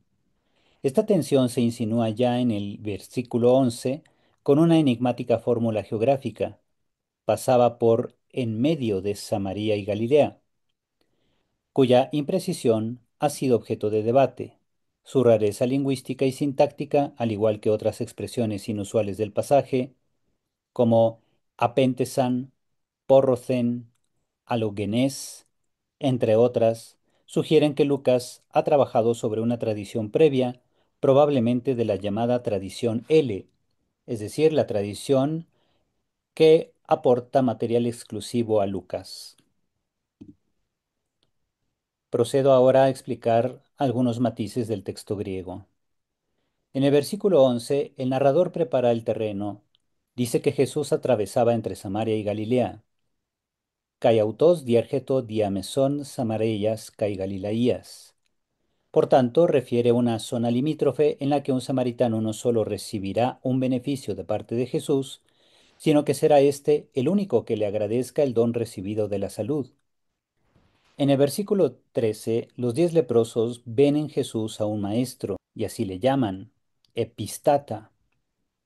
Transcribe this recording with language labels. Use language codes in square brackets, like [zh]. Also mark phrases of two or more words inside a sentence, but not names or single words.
[es] Esta tensión se insinúa ya en el versículo 11 con una enigmática fórmula geográfica. Pasaba por en medio de Samaria y Galilea, cuya imprecisión ha sido objeto de debate. Su rareza lingüística y sintáctica, al igual que otras expresiones inusuales del pasaje, como apentesan, porrocen, alogenes, entre otras, sugieren que Lucas ha trabajado sobre una tradición previa, probablemente de la llamada tradición L, es decir, la tradición que aporta material exclusivo a Lucas. Procedo ahora a explicar algunos matices del texto griego. En el versículo 11, el narrador prepara el terreno. Dice que Jesús atravesaba entre Samaria y Galilea. [el] Καὶ αὐτὸς διήρχετο διαμέσον Σαμαρείας καὶ Γαλιλαίας. [es] Por tanto, refiere una zona limítrofe en la que un samaritano no solo recibirá un beneficio de parte de Jesús, sino que será éste el único que le agradezca el don recibido de la salud. En el versículo 13, los 10 leprosos ven en Jesús a un maestro, y así le llaman, epistata.